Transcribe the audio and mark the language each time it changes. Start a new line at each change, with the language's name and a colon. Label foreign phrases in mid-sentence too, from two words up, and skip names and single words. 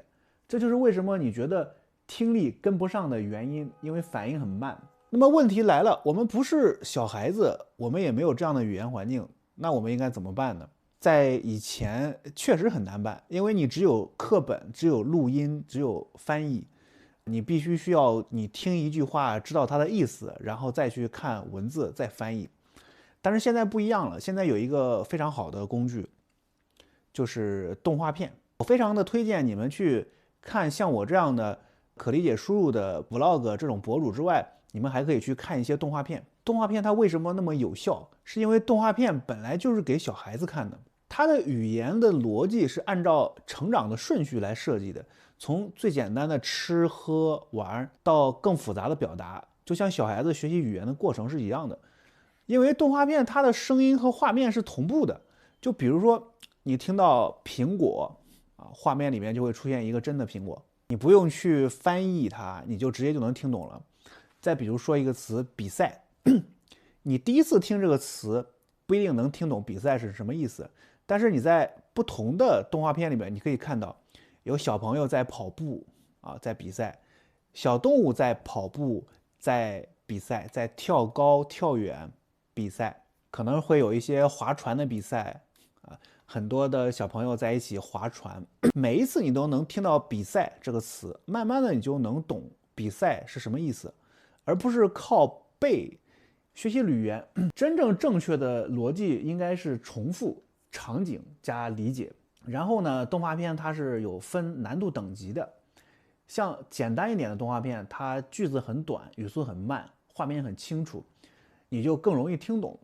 Chinese: 這就是為什麼你覺得聽力跟不上的原因，因為反應很慢。那麼問題來了，我們不是小孩子，我們也沒有這樣的語言環境，那我們應該怎麼辦呢？在以前確實很難辦，因為你只有課本，只有錄音，只有翻譯，你必須需要你聽一句話知道它的意思，然後再去看文字再翻譯。但是現在不一樣了，现在有一個非常好的工具，就是動畫片。我非常的推薦你們去看像我這樣的可理解輸入的 vlog 這種博主之外，你們還可以去看一些動畫片。動畫片它為什麼那麼有效？是因為動畫片本來就是給小孩子看的，它的語言的邏輯是按照成長的順序來設計的，從最簡單的吃喝玩到更複雜的表達，就像小孩子學習語言的過程是一樣的。因為動畫片它的聲音和畫面是同步的，就比如說你聽到蘋果啊，畫面裡面就會出現一個真的蘋果，你不用去翻譯它，你就直接就能聽懂了。再比如說一個詞比賽，你第一次聽這個詞不一定能聽懂比賽是什麼意思，但是你在不同的動畫片裡面，你可以看到有小朋友在跑步啊，在比賽，小動物在跑步，在比賽，在跳高跳遠比賽，可能会有一些划船的比賽啊，很多的小朋友在一起划船。每一次你都能听到比赛这个词，慢慢的你就能懂比赛是什麼意思，而不是靠背。學習語言真正正確的邏輯應該是重複場景加理解。然後呢，動畫片它是有分難度等級的，像簡單一點的動畫片，它句子很短，語速很慢，畫面很清楚，你就更容易聽懂。